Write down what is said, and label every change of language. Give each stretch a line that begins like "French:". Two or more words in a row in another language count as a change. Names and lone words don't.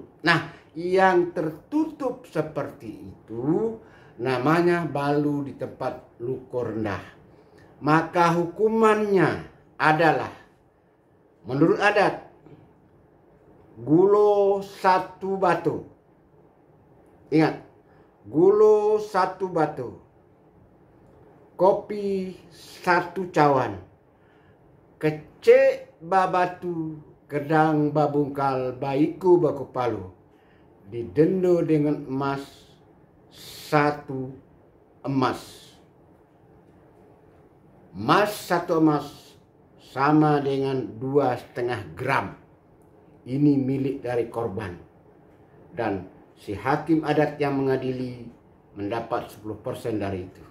Indonesian: Nah, yang tertutup seperti itu namanya balu di tempat
Minangkabau: luko rendah.
Indonesian: Maka hukumannya adalah menurut adat
Minangkabau: gulo 1 batu.
Indonesian: Ingat,
Minangkabau: gulo 1 batu. Kopi 1 cawan. Kecek babatu gedang babungkal baiku baku palu.
Indonesian: Didendo dengan emas 1 emas. Emas 1 emas sama dengan 2,5 gram. Ini milik dari korban. Dan si hakim adat yang mengadili mendapat 10% dari itu.